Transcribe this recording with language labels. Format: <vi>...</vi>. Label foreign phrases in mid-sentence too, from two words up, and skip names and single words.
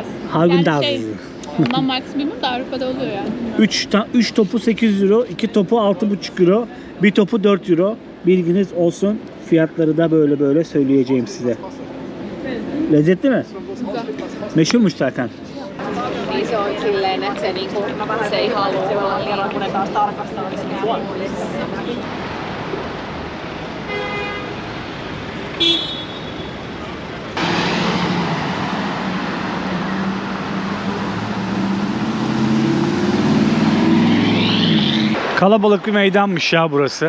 <tr>Häagen-Dazs. Yani ondan markası bilmiyorum da Avrupa'da oluyor yani. 3 topu 8 euro, 2 topu 6,5 euro, bir topu 4 euro. Bilginiz olsun. Fiyatları da böyle söyleyeceğim size. Lezzetli mi? Güzel. Meşhurmuş zaten.</tr> <fi>Niin se on silleen, että se, niinku, se ei halua olla niin.</fi> <tr>Kalabalık bir meydanmış ya burası.</tr>